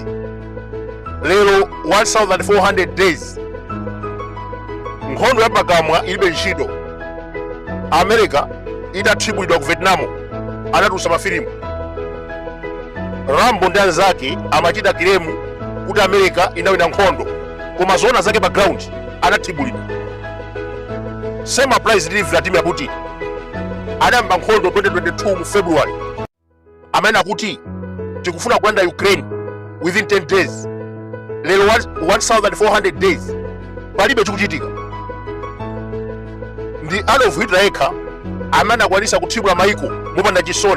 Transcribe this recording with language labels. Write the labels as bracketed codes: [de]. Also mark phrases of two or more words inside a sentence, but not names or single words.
[ny] Lero 1400 days nkhondo ya pakamwa ilibe ntchito. America idatribulidwa ku Vietnam, anatulutsa mafilimu. Rambo ndi anzake amachita kiremu kuti America inawina nkhondo, koma zona zake background anatribulidwa. [en] Same applies to Vladimir Putin. [ny] Anayamba nkhondo 2022 mu February, amene akuti tikufuna kulanda Ukraine [en] within 10 days. [ny] Lero 1400 days palibe chikuchitika. Ndi Adolf Hitler yekha amene akwanisa kuthibula maiko mopanda chisoni.